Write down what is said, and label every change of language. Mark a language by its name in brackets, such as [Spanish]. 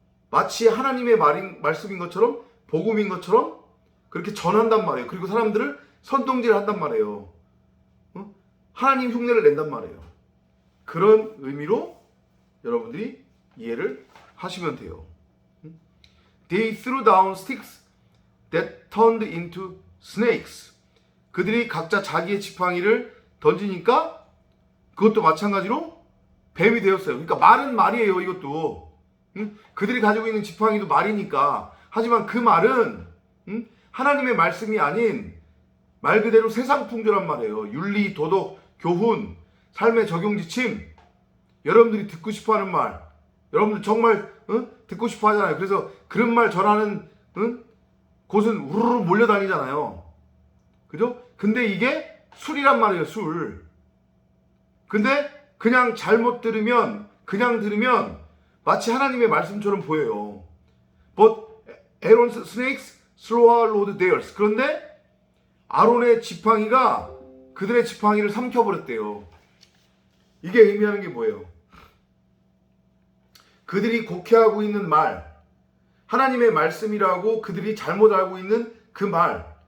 [Korean] 마치 하나님의 말씀인 것처럼, 복음인 것처럼 그렇게 전한단 말이에요. 그리고 사람들을 선동질 한단 말이에요. 하나님 흉내를 낸단 말이에요. 그런 의미로 여러분들이 이해를 하시면 돼요. [English] They threw down sticks that turned into snakes. [Korean] 그들이 각자 자기의 지팡이를 던지니까 그것도 마찬가지로 뱀이 되었어요. 그러니까 말은 말이에요. 이것도 그들이 가지고 있는 지팡이도 말이니까. 하지만 그 말은 하나님의 말씀이 아닌 말 그대로 세상 풍조란 말이에요. 윤리, 도덕, 교훈, 삶의 적용 지침, 여러분들이 듣고 싶어하는 말, 여러분들 정말 듣고 싶어 하잖아요. 그래서 그런 말 전하는 곳은 우르르 몰려다니잖아요. 그죠? 근데 이게 술이란 말이에요. 술. 근데 그냥 그냥 들으면 마치 하나님의 말씀처럼 보여요. [English] But Aaron's snakes swallowed theirs. [Korean] 그런데 아론의 지팡이가 그들의 지팡이를 삼켜버렸대요. 이게 의미하는 게 뭐예요? 그들이 곡해하고 있는 말, 하나님의 말씀이라고 그들이 잘못 알고 있는 그 말,